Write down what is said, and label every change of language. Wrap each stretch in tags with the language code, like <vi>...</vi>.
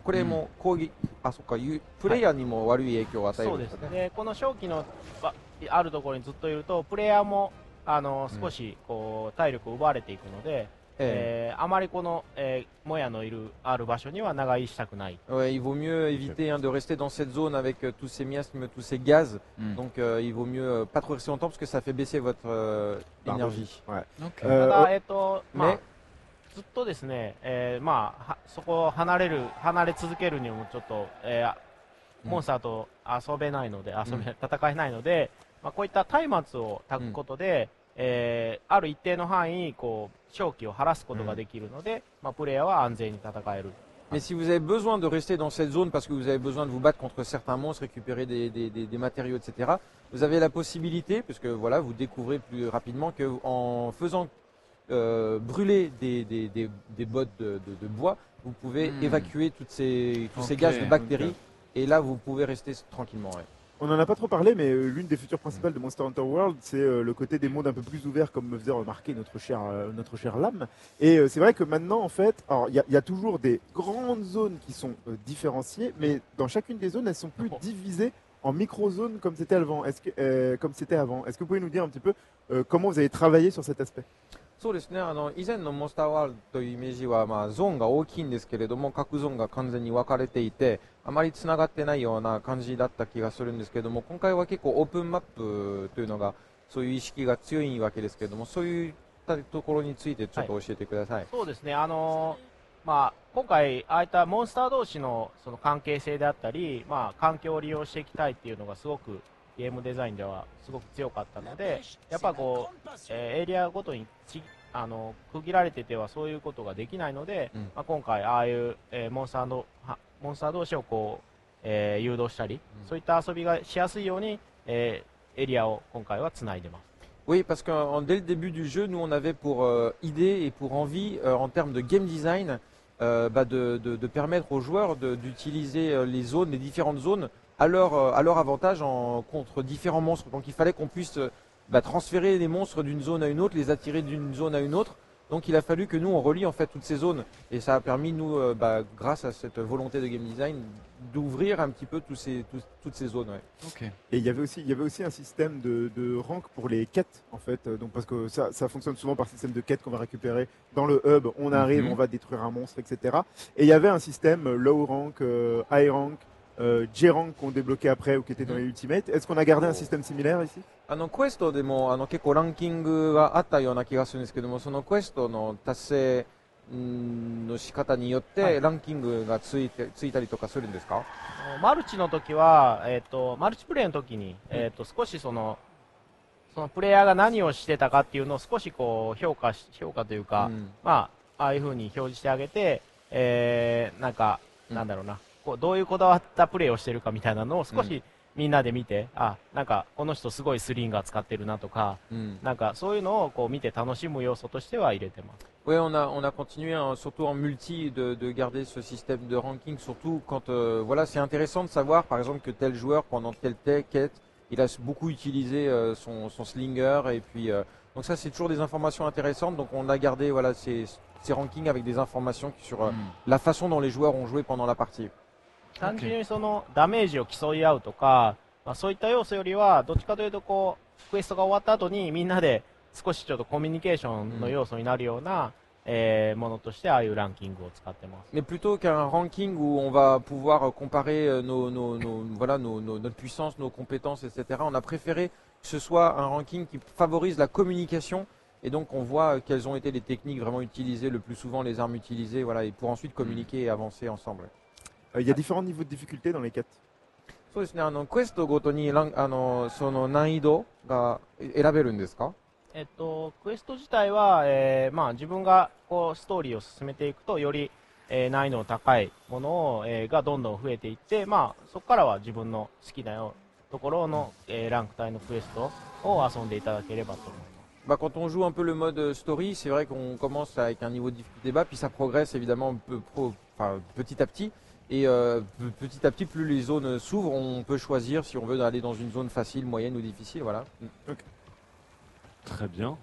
<ja>これも攻撃、そっか、プレイヤーにも悪い影響を与えるんですね。そうですね。この正気のあるところにずっといると、プレイヤーも少しこう体力を奪われていくので、あまりこの、もやのある場所には長居したくない。</ja> <fr>Ouais, il vaut mieux éviter hein, de rester dans cette zone avec tous ces miasmes, tous ces gaz. Donc il vaut mieux pas trop rester longtemps parce que ça fait baisser votre énergie. Ouais.</fr> <ja>ただまあずっとですね、まあそこを離れ続けるにもちょっと、モンスターと遊べないので、戦えないので、まあこういった松明を焚くことで、ある一定の範囲こう瘴気を晴らすことができるので、まあプレイヤーは安全に戦える。</ja> <fr>Mais si vous avez besoin de rester dans cette zone parce que vous avez besoin de vous battre contre certains monstres, récupérer des matériaux, etc., vous avez la possibilité, puisque voilà, vous découvrez plus rapidement qu'en faisant brûler des bottes de bois, vous pouvez évacuer tous ces gaz de bactéries, et là vous pouvez rester tranquillement. Ouais. On n'en a pas trop parlé, mais l'une des features principales de Monster Hunter World, c'est le côté des mondes un peu plus ouverts, comme me faisait remarquer notre cher Lame. Et c'est vrai que maintenant, en fait, alors il y a toujours des grandes zones qui sont différenciées, mais dans chacune des zones, elles sont plus divisées en micro-zones comme c'était avant. Est-ce que vous pouvez nous dire un petit peu comment vous avez travaillé sur cet aspect?</fr> <ja>そうですね、以前のモンスターワールドというイメージは、まあ、ゾーンが大きいんですけれども、各ゾーンが完全に分かれていて、あまりつながってないような感じだった気がするんですけれども、今回は結構オープンマップというのが、そういう意識が強いわけですけれども、そういったところについてちょっと教えてください。そうですね、まあ、今回、ああいったモンスター同士のその関係性であったり、まあ、環境を利用していきたいっていうのがすごくゲームデザインではすごく強かったので、やっぱこう、エリアごとに区切られててはそういうことができないので、まあ、今回ああいう、モンスター同士をこう、誘導したり、そういった遊びがしやすいように、エリアを今回はつないでます。</ja> <fr>Oui, parce que dès le début du jeu, nous on avait pour idée et pour envie, en termes de game design, de permettre aux joueurs d'utiliser les zones, les différentes zones, à leur avantage contre différents monstres. Donc il fallait qu'on puisse transférer les monstres d'une zone à une autre, les attirer d'une zone à une autre. Donc il a fallu que nous on relie en fait toutes ces zones et ça a permis nous, grâce à cette volonté de game design, d'ouvrir un petit peu toutes ces zones. Ouais. Okay. Et il y avait aussi un système de rank pour les quêtes en fait, donc parce que ça fonctionne souvent par système de quêtes qu'on va récupérer dans le hub. On arrive, on va détruire un monstre, etc. Et il y avait un système low rank, high rank. J-rank qu'on débloquait après ou qui était dans les Ultimate. Est-ce qu'on a gardé un système similaire ici?</fr> <ja>クエストでも結構ランキングがあったような気がするんですけども、そのクエストの達成の仕方によってランキングがついたりとかするんですか？マルチの時は、マルチプレイの時に、少しそのプレイヤーが何をしてたかっていうのを少しこう評価というか、まあああいう風に表示してあげて、なんだろうな。どういうこだわったプレーをしてるかみたいなのを少しみんなで見て、なんかこの人すごいスリンガー使ってるなとか、なんかそういうのをこう見て楽しむ要素としては入れてます。</ja> <fr>Oui, on a continué, surtout en multi, de garder ce système de ranking, surtout quand, voilà, c'est intéressant de savoir, par exemple, que tel joueur, pendant telle quête, il a beaucoup utilisé son slinger, et puis, donc ça, c'est toujours des informations intéressantes, donc on a gardé, voilà, ces rankings avec des informations sur la façon dont les joueurs ont joué pendant la partie.</fr> <ja>単純にそのダメージを競い合うとか、まあ、そういった要素よりはどっちかというとこうクエストが終わった後にみんなで少しちょっとコミュニケーションの要素になるような、ものとしてああいうランキングを使ってます。</ja> <fr>Mais plutôt qu'un ranking où on va pouvoir comparer notre puissance, nos compétences, etc. On a préféré que ce soit un ranking qui favorise la communication et donc on voit quelles ont été les techniques vraiment utilisées le plus souvent, les armes utilisées, voilà, et pour ensuite communiquer et avancer ensemble. Il y a différents niveaux de difficulté dans les quêtes.</fr> <ja>そうですね、クエストごとにその難易度が選べるんですか？クエスト自体は、まあ、自分がこうストーリーを進めていくとより、難易度の高いものを、がどんどん増えていって、まあ、そこからは自分の好きなところの、ランク帯のクエストを遊んでいただければと思います。</ja> <fr>Bah, quand on joue un peu le mode story, c'est vrai qu'on commence avec un niveau de difficulté bas, puis ça progresse évidemment petit à petit. Et petit à petit, plus les zones s'ouvrent, on peut choisir si on veut aller dans une zone facile, moyenne ou difficile. Voilà. Okay. Très bien.</fr>